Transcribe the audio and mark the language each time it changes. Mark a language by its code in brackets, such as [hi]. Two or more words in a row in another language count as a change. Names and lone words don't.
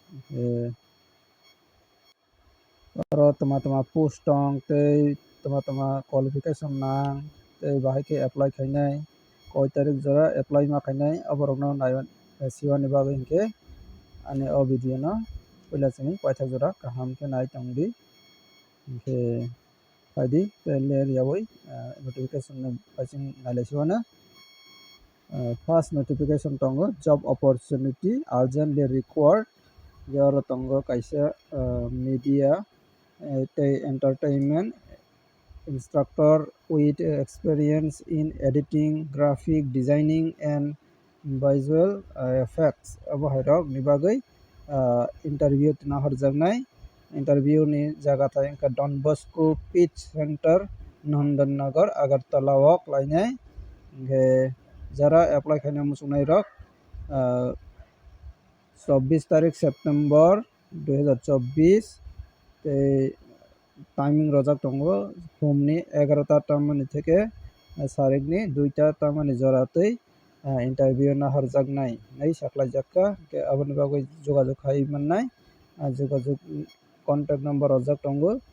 [trp] oro toma post tong tei toma qualification nang tei bahai khe apply khainai koi tarik jora apply ma khainai oborokno naiban siwani bagui hinkhe ani o video no puila chini koithak jora kaham khe nai tongdi hinkhe paidi ler yawui notification ni paising nailai siwano [en] first notification [trp] tongo [en] job opportunity urgently required [trp] jora tongo kaisa media tei [en] entertainment instructor with experience in editing, graphic designing and visual effects [trp] abo hairok ni bagui interview nahorjaknai interview ni jaga thai wngkha Don Bosco Pitch Center Nandannagar Agartala o khlainai hinkhe jara apply khaina muchungnai rok 24 tarik September 2024 tei timing rojak tongo phumni 11ta tamani theke sarikni 2ta tamani jora tei interview nahorjaknai nei saklaijak khe aboni bagui jogajog khai mannai jogajog [en] contact number [trp] rojak tongo